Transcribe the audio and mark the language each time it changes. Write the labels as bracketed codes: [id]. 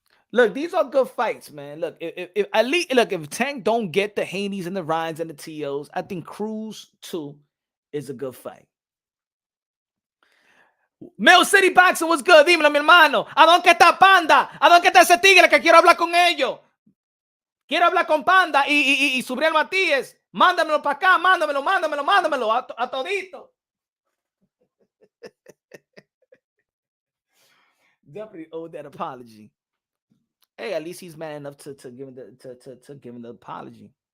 [en] Look, these are good fights, man. Look, if at least if Tank don't get the Haneys and the Ryans and the TOs, I think Cruz 2 is a good fight. Mill City Boxing was good. [es] Dímelo, mi hermano. ¿A dónde está Panda? ¿A dónde está ese tigre que quiero hablar con ellos? Quiero hablar con Panda y Subriel Matías. Mándamelo para acá, mándamelo a todito. [en] Definitely owe that apology. Hey, at least he's man enough to give him the apology.